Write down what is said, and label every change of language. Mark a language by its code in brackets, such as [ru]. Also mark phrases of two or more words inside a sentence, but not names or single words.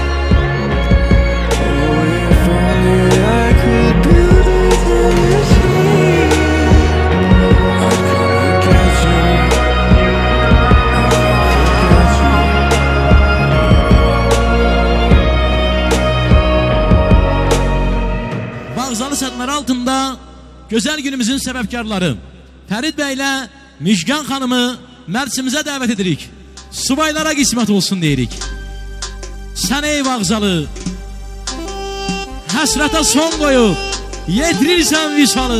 [en] Oh, if only I could build a time machine, I'd come and get you. I can't forget you. [az] Bağzalı sədləri altında gözəl günümüzün səbəbkarları Fərid bəylə Müjgan xanımı mərsimizə dəvət edirik. Subaylara qismət olsun deyirik. Sən ey Bağzalı, həsrətə son qoyub yetirirsən visalı.